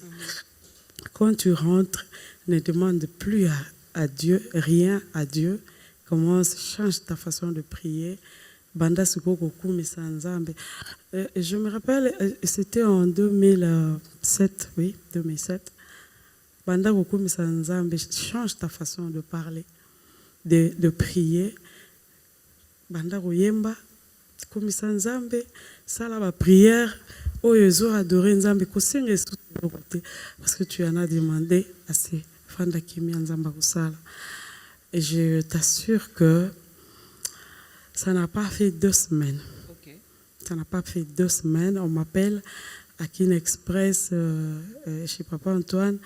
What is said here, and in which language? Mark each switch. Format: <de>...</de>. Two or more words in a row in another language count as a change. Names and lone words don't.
<fr>Quand tu rentres, ne demande plus à Dieu, rien à Dieu. Commence, change ta façon de prier.</fr> <ln>Banda sukokoku misanzambe.</ln> <fr>Je me rappelle, c'était en 2007, oui, 2007.</fr> <ln>Banda koku misanzambe,</ln> <fr>change ta façon de parler, de prier.</fr> <ln>Banda koyemba, komisa nzambe, sala ba prière, oyo ezo adorer nzambe, kosenga esu côté</ln> <fr>parce que tu en as demandé assez.</fr> <ln>Fanda kimi nzamba kosala.</ln> <fr>Et je t'assure que ça n'a pas fait 2 semaines. Okay. Ça n'a pas fait 2 semaines. On m'appelle à Kin Express chez Papa Antoine.</fr>